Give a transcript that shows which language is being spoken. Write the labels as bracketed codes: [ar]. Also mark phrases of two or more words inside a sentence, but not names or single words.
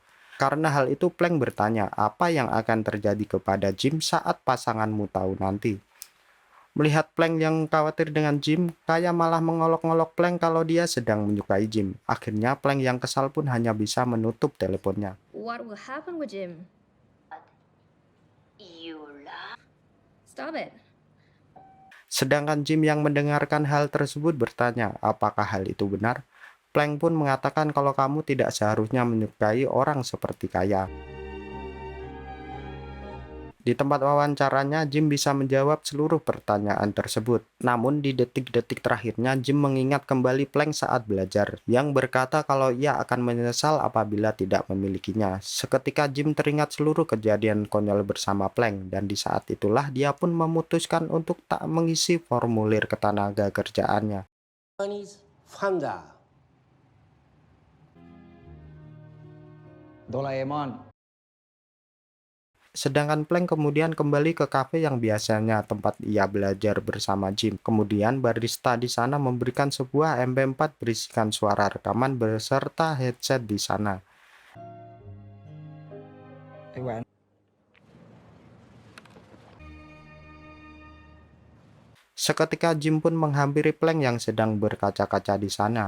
[id] Karena hal itu Plank bertanya apa yang akan terjadi kepada Jim saat pasanganmu tahu nanti. Melihat Plank yang khawatir dengan Jim, Kaya malah mengolok-ngolok Plank kalau dia sedang menyukai Jim. Akhirnya Plank yang kesal pun hanya bisa menutup teleponnya. [en] What will happen with Jim? Stop it. [id] Sedangkan Jim yang mendengarkan hal tersebut bertanya, apakah hal itu benar? Plank pun mengatakan kalau kamu tidak seharusnya menyukai orang seperti Kaya. Di tempat wawancaranya, Jim bisa menjawab seluruh pertanyaan tersebut. Namun di detik-detik terakhirnya, Jim mengingat kembali Plank saat belajar, yang berkata kalau ia akan menyesal apabila tidak memilikinya. Seketika Jim teringat seluruh kejadian konyol bersama Plank, dan di saat itulah dia pun memutuskan untuk tak mengisi formulir ketenaga kerjaannya. Founder. โดราเอมอน Sedangkan Plank kemudian kembali ke kafe yang biasanya tempat ia belajar bersama Jim. Kemudian barista di sana memberikan sebuah MP4 berisikan suara rekaman beserta headset di sana. [th] ไอ้แหวน [id] Seketika Jim pun menghampiri Plank yang sedang berkaca-kaca di sana.